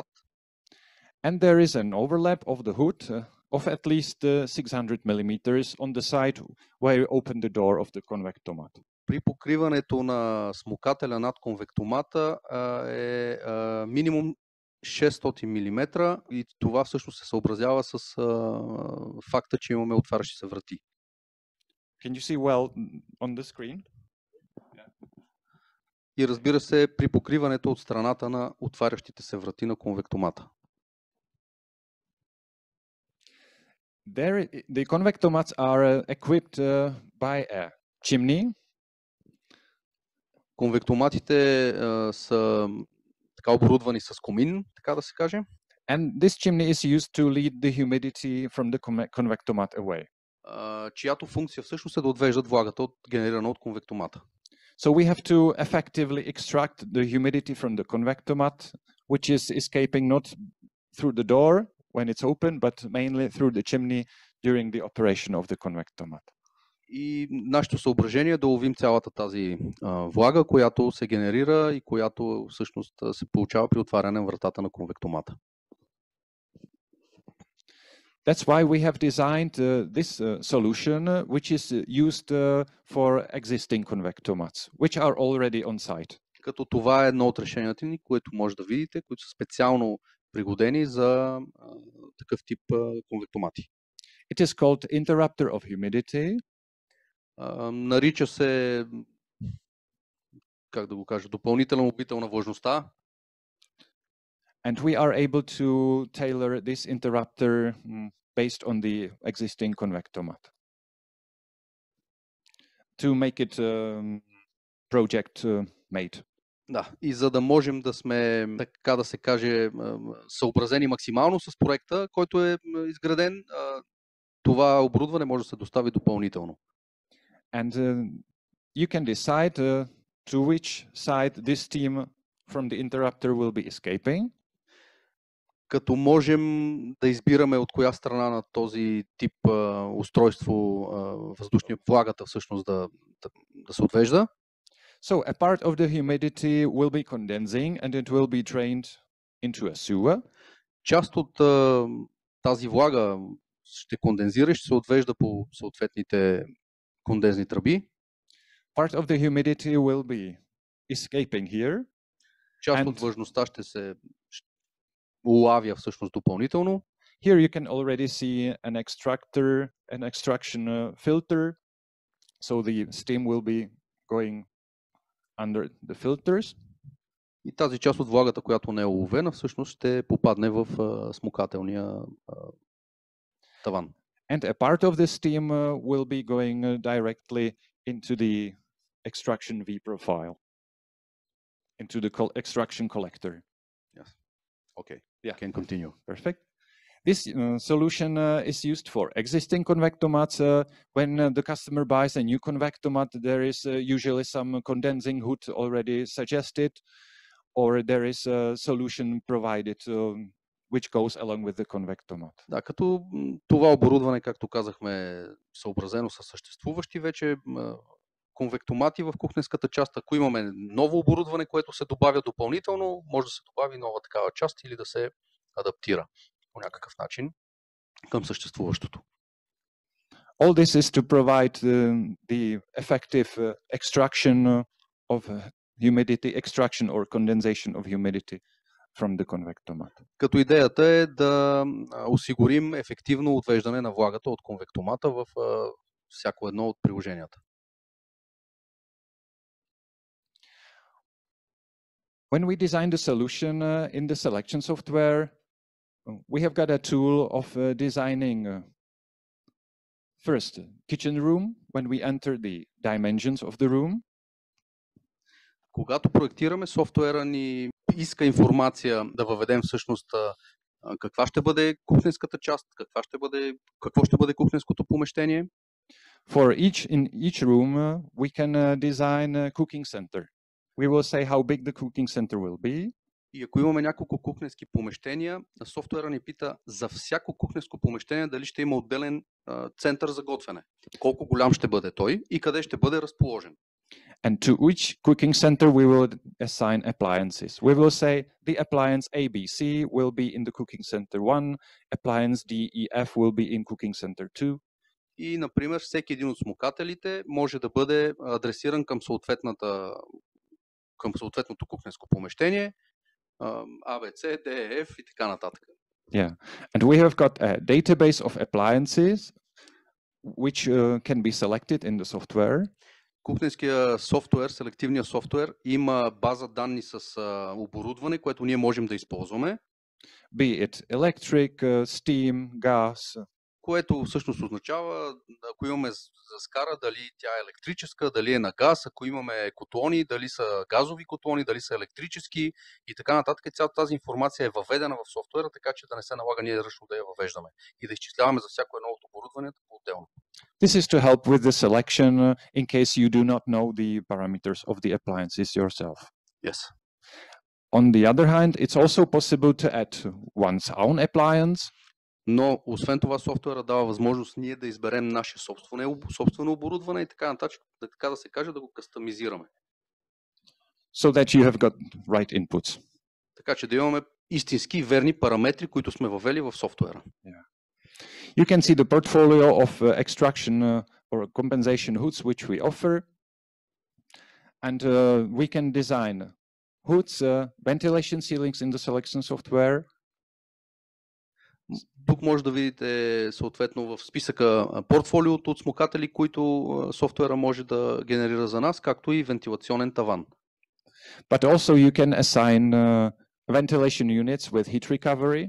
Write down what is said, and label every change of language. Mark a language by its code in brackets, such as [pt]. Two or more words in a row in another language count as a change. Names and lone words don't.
[en] And there is an overlap of the hood of at least 600 millimeters on the side where you open the door of the convectomat. [bg] При покриването на смукателя над конвектомата е минимум 600 мм и това всъщност се съобразява с факта, че имаме отварящи се врати. [en] Can you see well on the screen? [bg] И разбира се, при покриването от страната на отварящите се врати на конвектомата. [en] The convectomats are equipped by a chimney. [bg] Конвектоматите са така оборудвани с комин, така да се каже. [en] And this chimney is used to lead the humidity from the convectomat away. [bg] Чиято функция всъщност е да отвеждат влагата, генерирана от конвектомата. [en] So we have to effectively extract the humidity from the convectomat, which is escaping not through the door when it's open, but mainly through the chimney during the operation of the convectomat. [bg] И нашето съображение е да ловим цялата тази влага, която се генерира и която всъщност се получава при отваряне на вратата на конвектомата. [en] That's why we have designed this solution, which is used for existing convectomats, which are already on site. [bg] Като това е едно от решенията ни, което може да видите, които са специално пригодени за такъв тип конвектомати. [en] It is called interrupter of humidity. [bg] Нарича се, как да го кажа, допълнителен убител на влажността. [en] And we are able to tailor this interrupter based on the existing convectomat to make it project made. [bg] Да, и за да можем да сме, така да се каже, съобразени максимално с проекта, който е изграден, това оборудване може да се достави допълнително. [en] And you can decide to which side this steam from the interrupter will be escaping. [bg] Като можем да избираме от коя страна на този тип устройство въздушния влагата всъщност да се отвежда. [en] So a part of the humidity will be condensing and it will be drained into a sewer. [bg] Част от тази влага ще кондензира и ще се отвежда по съответните кондензни тръби. [en] Part of the humidity will be escaping here. [bg] Част от влажността ще се улавя всъщност допълнително. [en] Here you can already see an extraction filter. So the steam will be going under the filters. [bg] И тази част от влагата, която не е уловена, всъщност ще попадне в смукателния таван. [en] And a part of this steam will be going directly into the extraction V profile, into the extraction collector. Yes. Okay. Yeah. Can continue. Perfect. This solution is used for existing convectomats. When the customer buys a new convectomat, there is usually some condensing hood already suggested, or there is a solution provided which goes along with the convectomat. [bg] Да, като това оборудване, както казахме, съобразено с съществуващи вече конвектомати в кухненската част. Ако имаме ново оборудване, което се добавя допълнително, може да се добави нова такава част или да се адаптира по някакъв начин към съществуващото. [en] All this is to provide the effective extraction of humidity, extraction or condensation of humidity from the convectomat. [bg] Като идеята е да осигурим ефективно отвеждане на влагата от конвектомата в всяко едно от приложенията. [en] When we design the solution in the selection software, we have got a tool of designing first kitchen room when we enter the dimensions of the room. [bg] Когато проектираме, софтуера ни иска информация да въведем всъщност каква ще бъде кухненската част, какво ще бъде кухненското помещение. [en] In each room we can design a cooking center. We will say how big the cooking center will be. [bg] И ако имаме няколко кухненски помещения, софтуера ни пита за всяко кухненско помещение дали ще има отделен център за готвене. Колко голям ще бъде той и къде ще бъде разположен. [en] And to each cooking center we will assign appliances. We will say the appliance ABC will be in the cooking center 1, appliance DEF will be in cooking center 2. [bg] И, например, всеки един от смукателите може да бъде адресиран към съответното кухненско помещение, ABC, DEF и така нататък. [en] Yeah, and we have got a database of appliances which can be selected in the software. [bg] Кухненския софтуер, селективния софтуер, има база данни с оборудване, което ние можем да използваме. [en] Be it electric, steam, gas. [bg] Което всъщност означава, ако имаме заскара, дали тя е електрическа, дали е на газ, ако имаме котлони, дали са газови котлони, дали са електрически и така нататък. Цялата тази информация е въведена в софтуера, така че да не се налага ние ръчно да я въвеждаме и да изчисляваме за всяко едно от оборудванията по-отделно. [en] This is to help with the selection in case you do not know the parameters of the appliances yourself. Yes. On the other hand, it's also possible to add one's own appliance. [bg] Но освен това софтуера дава възможност ние да изберем наше собствено оборудване и така нататък, така да се каже, да го кастомизираме. [en] So that you have got right inputs. [bg] Така че да имаме истински верни параметри, които сме въвели в софтуера. [en] Yeah. You can see the portfolio of extraction or compensation hoods which we offer. And we can design hoods, ventilation ceilings in the selection software. [bg] Тук може да видите съответно в списъка портфолиото от смукатели, които софтуера може да генерира за нас, както и вентилационен таван. [en] But also you can assign ventilation units with heat recovery.